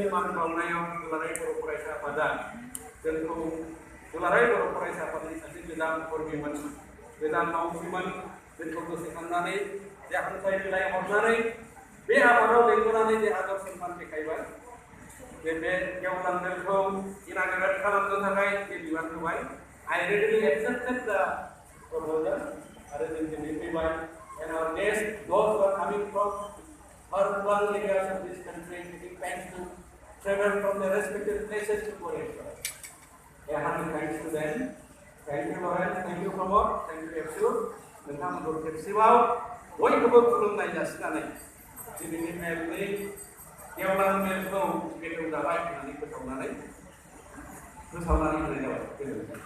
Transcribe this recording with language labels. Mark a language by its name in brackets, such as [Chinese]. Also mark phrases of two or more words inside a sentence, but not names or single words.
[Bodo] मान बावनायाव दुलाराय बर' फरायसा आफादा जोंखौ दुलाराय बर' फरायसा आफादनि सासे गोदान कर्मिमोन गोदान मावथिमोन जोंखौ गोसोखांनानै जे हांख्राय बिलाइ हरनानै बे आफादाव लेंहरनानै जे आदर्श सन्मान देखायबाय बे गेवलां मेलखौ इनागुरेट खालामनो थाखाय बे बिबान होबाय [English] I readily accepted the proposal [Bodo] आरो जों दिनै फैबाय [English] and our guests those who are coming from urban areas of this country taking time to travel from their respective places to Korea. A hundred thanks to them. Thank you Lawrence, thank you Pramod, thank you Epsu. [Bodo] नोंथांमोनखौ खेबसेबाव बयखौबो खुलुमनाय जासिनानै दिनैनि मेलनि गेवलां मेलखौ बेखेव जाबाय होननानै फोसावनानै होनाय जाबाय।